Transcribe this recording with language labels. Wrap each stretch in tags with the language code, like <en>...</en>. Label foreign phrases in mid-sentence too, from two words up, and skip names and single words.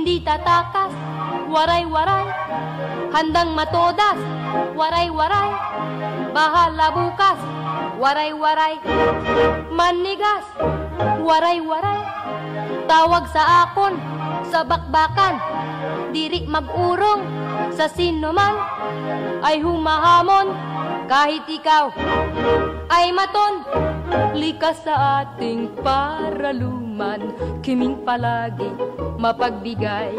<tl>tatakas, waray-waray, handang matodas, waray-waray, bahala bukas, waray-waray, manigas, waray-waray, tawag sa akon, sa bakbakan,</tl> <war>diri mag-urong,</war> <tl>sa sinuman, ay humahamon, kahit ikaw ay maton, likas sa ating paraluman, kiming palagi mapagbigay.</tl>